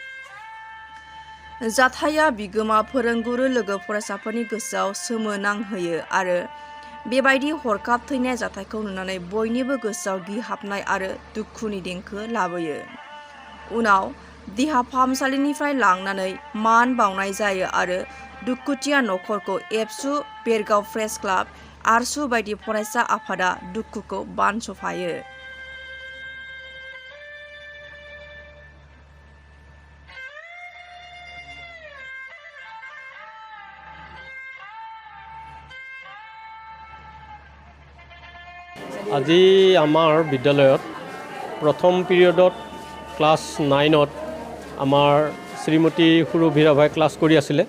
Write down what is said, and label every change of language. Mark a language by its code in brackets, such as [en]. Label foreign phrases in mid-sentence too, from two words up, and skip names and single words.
[brx] जाथाया बिगोमा फोरोंगुरु लोगो फरायसाफोरनि गोसोआव सोमोनांहोयो आरो बेबायदि हरखाब थैनाय जाथायखौ नुनानै बयनिबो गोसोआव गिहाबनाय आरो दुखुनि देंखो लाबोयो। उनाव देहा फाहामसालिनिफ्राय लांनानै मान बावनाय जायो आरो दुखुथिया नखरखौ एबसु, बेरगाव प्रेस क्लाब, आरसु बायदि फरायसा आफादा दुखुखौ बानस'फायो। [as] আজি আমাৰ বিদ্যালয়ত প্ৰথম পিৰিয়ডত ক্লাছ 9ত আমাৰ শ্ৰীমতী সুৰভি ৰাভাই ক্লাছ কৰি আছিলে।